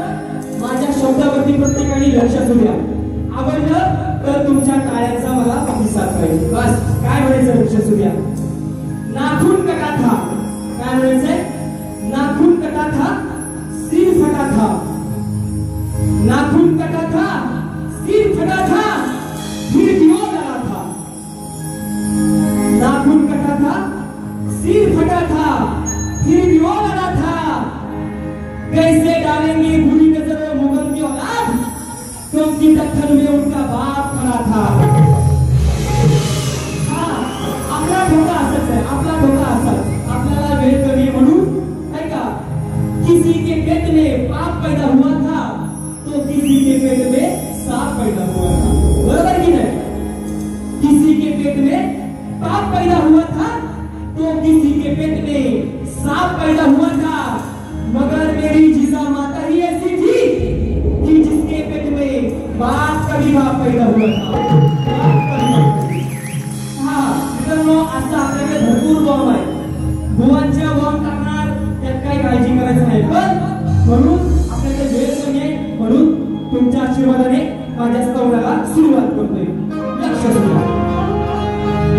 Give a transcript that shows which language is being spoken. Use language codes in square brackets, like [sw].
[mr] लक्षात घ्या, आवडलं तर तुमच्या टाळ्यांचा मला प्रतिसाद पाहिजे. बस काय म्हणायचं लक्षात घ्या. [hi] नाखून कटा था, [mr] काय म्हणायचंय? [hi] नाखून कटा था, सिर फटा था. नाखून कटा था, सिर फटा था, फिर क्यों लड़ा था. नाखून कटा था, सिर फटा था, फिर क्यों लड़ा था. कैसे डालेंगे बुरी नजरों मुगल की औलाद, क्योंकि दख्खन में उनका बाप खड़ा था. [mr] हाँ, आपला धोका असच आहे, आपला धोका असच. आपल्याला वेळ कमी म्हणून नाही का, [hi] किसी के पेट में पाप पैदा हुआ था तो किसी के पेट में सांप पैदा हुआ था, [mr] बरोबर की नहीं? [hi] किसी के पेट में पाप पैदा हुआ था तो किसी के पेट में सांप पैदा हुआ था. मगर मेरी जिजा माता ही ऐसी थी कि जिसके पेट में बाप का भी बाप पैदा हुआ था. [mr] हाँ मित्रांनो, आता आपल्याकडे भरपूर बॉम्ब आहे. भुवांच्या बॉम्ब टाकणार, त्यात काही काळजी करायचं नाही. पण म्हणून आपल्याकडे वेळ कमी आहे, म्हणून तुमच्या आशीर्वादाने माझ्या स्तवनाला सुरुवात करतोय. लक्ष द्या.